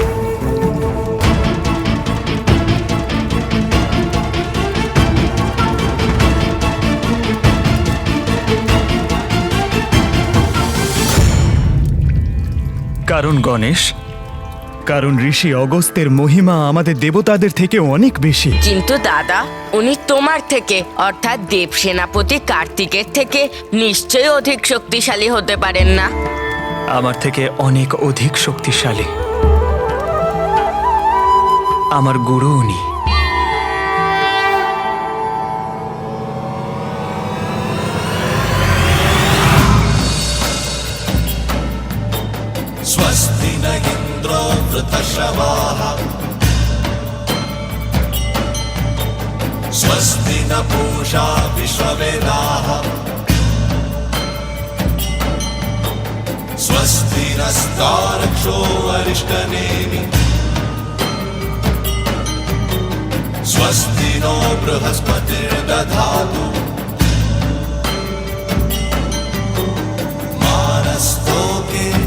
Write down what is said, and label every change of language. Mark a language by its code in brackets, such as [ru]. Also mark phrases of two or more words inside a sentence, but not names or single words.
[bn] কারণ গণেশ, কারণ ঋষি অগস্ত্যের মহিমা আমাদের দেবতাদের থেকে অনেক বেশি। কিন্তু দাদা, উনি তোমার থেকে অর্থাৎ দেব সেনাপতি কার্তিকের থেকে নিশ্চয়ই অধিক শক্তিশালী হতে পারেন না? আমার থেকে অনেক অধিক শক্তিশালী। আমার গুরু উনি। [sa] स्वस्ति न इन्द्रो वृतश्रवाः स्वस्ति न पूषा विश्ववेदाः स्वस्ति नस्तारक्षो अरिष्टनेमि स्वस्ति नो बृहस्पतिर्दधातु मानस्तोके